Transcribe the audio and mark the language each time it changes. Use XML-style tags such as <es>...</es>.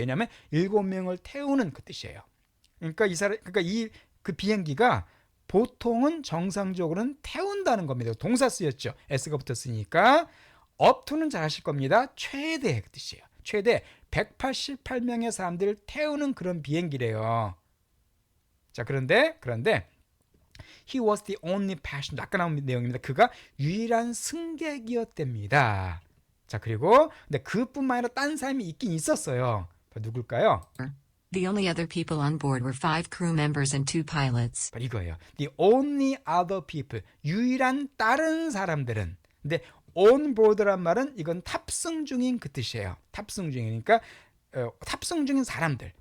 <ko>왜냐하면 7명을 태우는 그 뜻이에요. 그러니까 그 비행기가 보통은 정상적으로는 태운다는 겁니다. 동사 쓰였죠. s가 붙었으니까 up to는 잘 아실 겁니다. 최대 그 뜻이에요. 최대 188명의 사람들을 태우는 그런 비행기래요. 자, 그런데</ko> <en>He was the only passenger.</en> <ko>아까 나온 내용입니다. 그가 유일한 승객이었답니다. 자, 그리고 근데 그뿐만 아니라 딴 사람이 있긴 있었어요. 누굴까요?</ko> <en>The only other people on board were 5 crew members and 2 pilots.</en> <ko>이거예요.</ko> <en>The only other people.</en> <ko>유일한 다른 사람들은. 근데 on board란 말은 이건 탑승 중인 그 뜻이에요. 탑승 중이니까 탑승 중인 사람들.</ko>